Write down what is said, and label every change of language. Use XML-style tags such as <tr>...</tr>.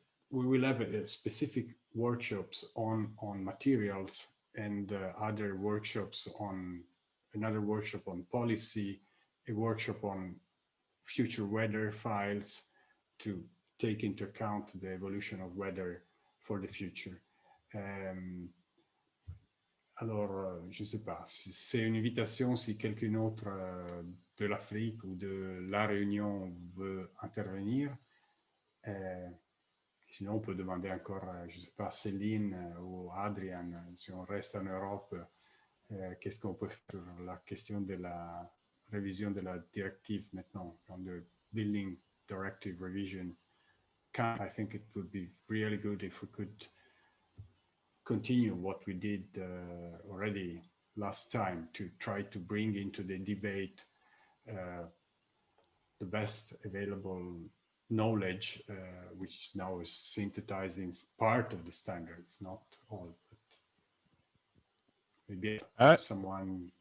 <en>We will have specific workshops on materials and other workshops another workshop on policy, a workshop on future weather files to take into account the evolution of weather for the future.</en> <fr>Alors, je ne sais pas, c'est une invitation si quelqu'un autre de l'Afrique ou de la Réunion veut intervenir. Sinon, on peut demander encore, je ne sais pas, Céline ou Adrian, si on reste en Europe, qu'est-ce qu'on peut faire sur la question de la révision de la directive maintenant, dans le Building Directive Revision.</fr> <en>I think it would be really good if we could continue what we did already last time to try to bring into the debate the best available knowledge, which now is synthesized in part of the standards, not all, but maybe someone</en>